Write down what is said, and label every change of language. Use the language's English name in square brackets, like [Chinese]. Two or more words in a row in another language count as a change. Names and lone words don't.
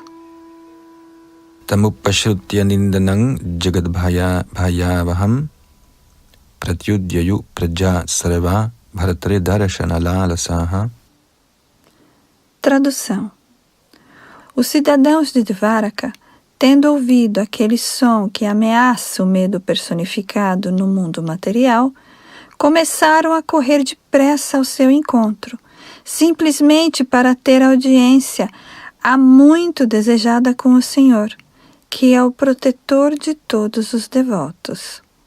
[Sanskrit] Tamupashrutya nindanang jagadbhayavaham pratyudyayu praja sarva bharatare darshanalalasaha. [Portuguese] Tradução. Os cidadãos de Dvaraka, tendo ouvido aquele som que ameaça o medo personificado no mundo material, começaram a correr depressa ao seu encontro, simplesmente para ter audiência há muito desejada com o Senhor, que é o protetor de todos os devotos.